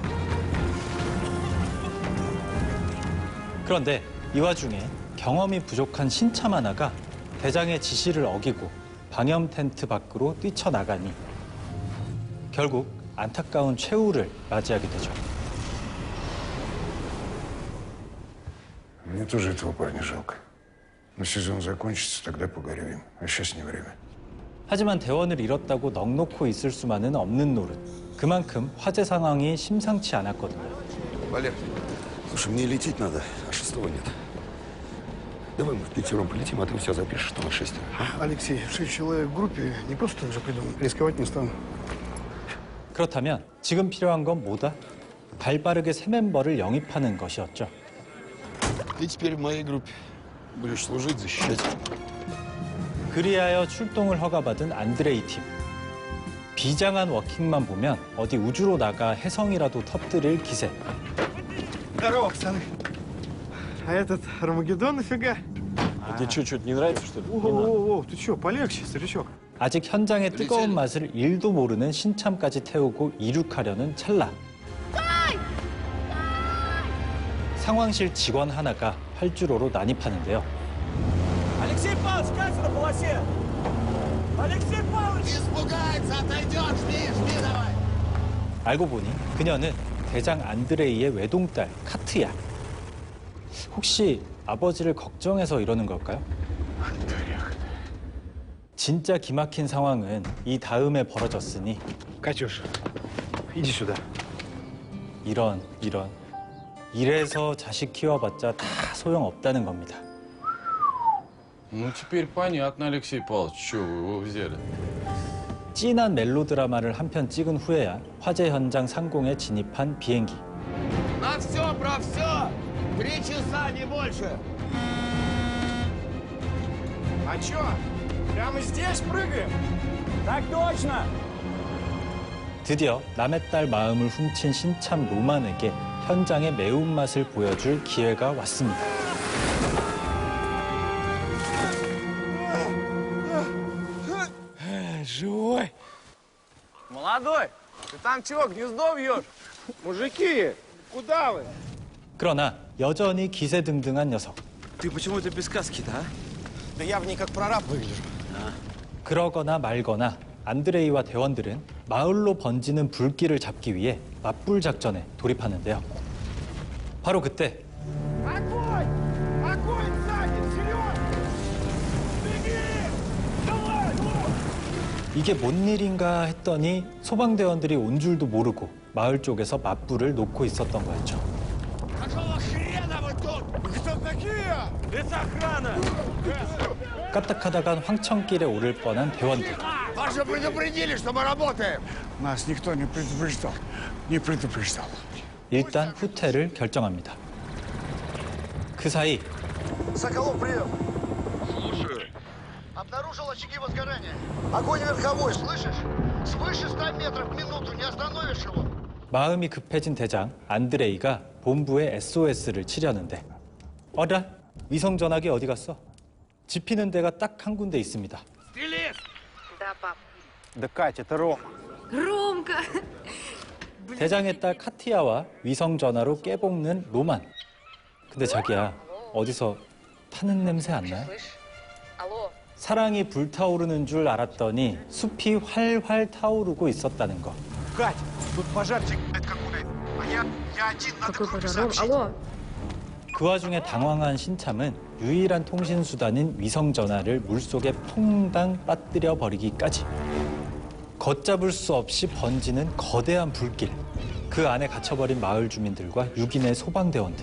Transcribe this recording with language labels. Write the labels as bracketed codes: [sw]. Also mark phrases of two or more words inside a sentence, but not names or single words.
[ko] 그런데 이 와중에 경험이 부족한 신참 하나가 대장의 지시를 어기고 방염 텐트 밖으로 뛰쳐나가니 결국 안타까운 최후를 맞이하게 되죠. [ru] Мне тоже этого парня жалко. Но сезон закончится, тогда поговорим. А сейчас не время. [ko] 하지만 대원을 잃었다고 넋놓고 있을 수만은 없는 노릇. 그만큼 화재 상황이 심상치 않았거든요. [ru] Валер, слушай, мне лететь надо, а шестого нет. Давай мы впятером полетим, а ты все запишешь, что на шестеро. Алексей, 6 человек в группе не просто так же придумал. Рисковать не стану. [ko] 그렇다면 지금 필요한 건 뭐다? 발빠르게 새 멤버를 영입하는 것이었죠. [ru] Ты теперь в моей группе. Будешь служить, защищать. [ko] 그리하여 출동을 허가받은 안드레이 팀. 비장한 워킹만 보면 어디 우주로 나가 해성이라도 터뜨릴 기세. [ru] Здорово, пацаны. А этот Армагеддон нафига? Тебе что, не нравится, что ли? Воу, ты что, полегче, старичок. [ko] 아직 현장의 뜨거운 맛을 1도 모르는 신참까지 태우고 이륙하려는 찰나. 상황실 직원 하나가 활주로로 난입하는데요. [ru] Алексей Павлович, как на полосе? Алексей Павлович! Испугается, отойдет, жди давай. [ko] 알고 보니 그녀는 대장 안드레이의 외동딸 카트야. 혹시 아버지를 걱정해서 이러는 걸까요? 진짜 기막힌 상황은 이 다음에 벌어졌으니 [ru] Катюш, иди сюда. [ko] 이런. 이래서 자식 키워봤자 다 소용없다는 겁니다. [ru] Ну, теперь понятно, Алексей Павлович, чего вы его взяли. [ko] 찐한 멜로드라마를 한 편 찍은 후에야 화재 현장 상공에 진입한 비행기. [ru] На все про все. 3 часа, не больше. А чё? Прямо здесь прыгаем? Так точно! [ko] 드디어 남의 딸 마음을 훔친 신참 로만에게 현장의 매운맛을 보여줄 기회가 왔습니다. [ru] Живой! Молодой, ты там чего, гнездо вьешь? Мужики, куда вы? [ko] 그러나 여전히 기세등등한 녀석. [ru] Ты почему-то без каски-то, а? Да я в ней как прораб выгляжу. [ko] 그러거나 말거나 안드레이와 대원들은 마을로 번지는 불길을 잡기 위해 맞불 작전에 돌입하는데요. 바로 그때 [ru] Огонь! Огонь сзади! Вперед! Беги! Давай! [ko] 이게 뭔 일인가 했더니 소방대원들이 온 줄도 모르고 마을 쪽에서 맞불을 놓고 있었던 거였죠. [ru] Какого хрена вы тут? Кто такие? Это охрана! [ko] 까딱하다간 황천길에 오를 뻔한 대원들. [ru] Вас же предупредили, что мы работаем. Нас никто не предупреждал. Не предупреждал. [ko] 일단 후퇴를 결정합니다. 그 사이 [ru] Соколов, прием. Слушай. Обнаружил очаги возгорания. Огонь верховой, слышишь? Свыше 100 метров в минуту, не остановишь его. [ko] 마음이 급해진 대장 안드레이가 본부에 SOS를 치려는데 어라? 위성 전화기 어디 갔어? 지피는 데가 딱 한 군데 있습니다. [ru] Стрелец! Да, пап. Да, Катя, это Рома. Ромка! [ko] 대장의 딸 카티아와 위성 전화로 깨볶는 로만. 근데 자기야, 어디서 타는 냄새 안 나요? 사랑이 불타오르는 줄 알았더니 숲이 활활 타오르고 있었다는 것. [ru] Кать, тут пожарчик какой. А я один, надо Какой группе пожар? сообщить. Алло. [ko] 그 와중에 당황한 신참은 유일한 통신 수단인 위성 전화를 물속에 퐁당 빠뜨려 버리기까지. 걷잡을 수 없이 번지는 거대한 불길. 그 안에 갇혀버린 마을 주민들과 6인의 소방대원들.